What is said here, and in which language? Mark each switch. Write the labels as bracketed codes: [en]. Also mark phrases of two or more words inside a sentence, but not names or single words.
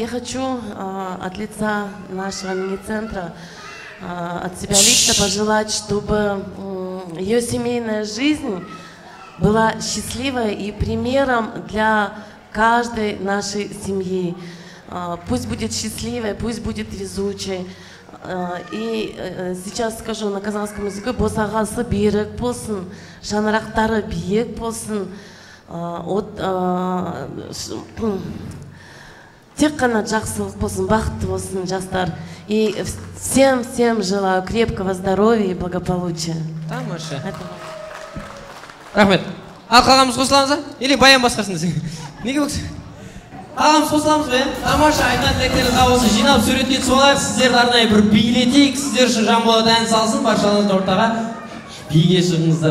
[ru] Я хочу от лица нашего мини-центра от себя лично пожелать, чтобы ее семейная жизнь была счастливой и примером для каждой нашей семьи. Пусть будет счастливой, пусть будет везучей. И сейчас скажу на казахском языке: [kk] босағасы берік болсын, шаңырақтары биік болсын. Тек қана жақсылық болсын, бақытты болсын жастар. [ru] И всем желаю крепкого здоровья и благополучия. [kk] Тамаша. Рахмет. Ал қағамыз қосыламыз ба? Или Баян басқасын десең? Неге бөксі? Қағамыз қосыламыз ба? Тамаша, айтқан тілектеріңіз қабылсын. Жинап суретке түсіп алайық. Сіздерді арнайы бір билетейік. Сіздер үшін Жанболат ән салсын. Баршаларыңызды ортаға биге шығыңыздар.